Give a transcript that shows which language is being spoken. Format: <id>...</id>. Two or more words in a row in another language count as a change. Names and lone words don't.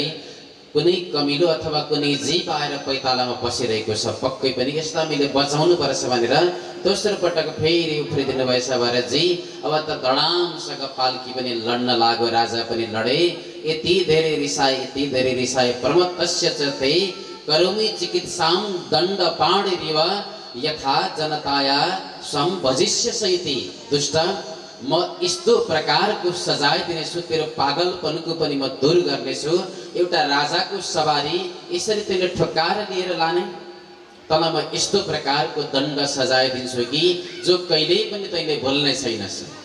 <ne>कुनै कमिलो अथवा कुनै जीव आएर पैतालामा पसिरहेको छ, पक्कै पनि यसलाई मैले बचाउनु पर्छ भनेर दोस्रो पटक फेरि उफ्रिदिनु भएछ भरतजी। अब त धडामसँग पालकी पनि लड्न लाग्यो, राजा पनि लडे। यति धेरै रिसाए</ne> <sa>प्रमत्तस्य च ते करोमि चिकित्सां दण्ड पाणिरिव यथा जनताया सं भजिष्यसि इति।</sa> <ne>दुष्ट, म यस्तो प्रकारको सजाय दिनेछु, तेरो पागलपनको पनि म दूर गर्नेछु। एउटा राजाको सवारी यसरी तैँले ठोक्काएर लिएर लाने, तँलाई म यस्तो प्रकारको दण्ड सजाय दिन्छु कि जो कहिल्यै पनि तैँले भुल्ने छैनस्।</ne>